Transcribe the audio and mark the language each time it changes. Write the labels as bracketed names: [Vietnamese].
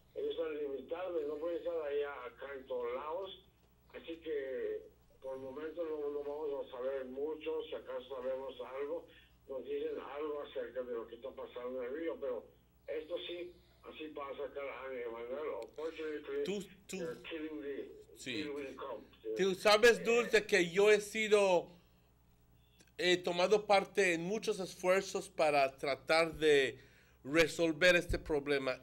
[Spanish] Ellos son limitados, no pueden estar allá acá en todos lados. Así que por el momento no vamos a saber mucho. Si acaso sabemos algo, nos dicen algo acerca de lo que está pasando en el río, pero esto sí, así pasa cada año, Emanuel. [English] Unfortunately, they're killing the crops. [Spanish] Tú sabes, Dulce, que yo he tomado parte en muchos esfuerzos para tratar de resolver este problema.